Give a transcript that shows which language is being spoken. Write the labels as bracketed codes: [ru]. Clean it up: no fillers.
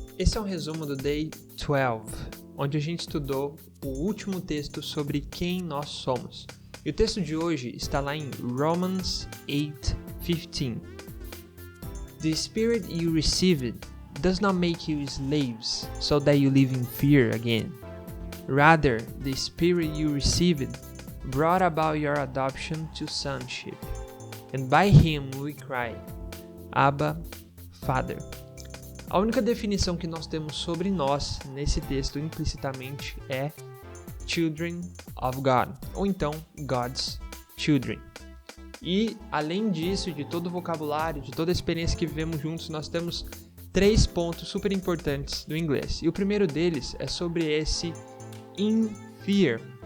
[pt] Esse é um resumo do Day 12, onde a gente estudou o último texto sobre quem nós somos. E o texto de hoje está lá em Romans 8:15. [en] The Spirit you received does not make you slaves, so that you live in fear again. Rather, the Spirit you received brought about your adoption to sonship. And by him we cry, Abba, Father. [pt] A única definição que nós temos sobre nós nesse texto implicitamente é [en] Children of God, [pt] ou então [en] God's Children. [pt] E além disso, de todo o vocabulário, de toda a experiência que vivemos juntos, nós temos 3 pontos super importantes do inglês. E o primeiro deles é sobre esse [en] in fear.